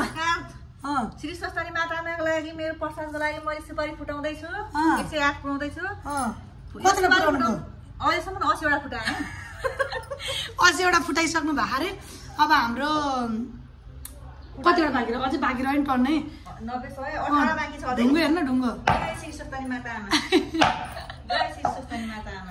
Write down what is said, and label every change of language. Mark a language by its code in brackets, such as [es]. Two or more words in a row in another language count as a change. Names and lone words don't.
[ne] श्री स्वस्थानी माताको लागि मेरो प्रसादको लागि मैले सुपारी फुटाउँदैछु। 108 पुऱ्याउँदैछु। कतिवटा पुऱ्याउनु? अहिलेसम्म 80 वटा फुटाएँ। अझै एउटा फुटाइसक्नु भएको अरे अब हाम्रो कतिवटा बाँकी रह्यो अझै बाँकी रह्यो नि टन्नै 90 100 18 बाँकी छ ढुङ्गो हेर्न ढुङ्गो श्री सप्तमी माता आमा श्री सप्तमी माता आमा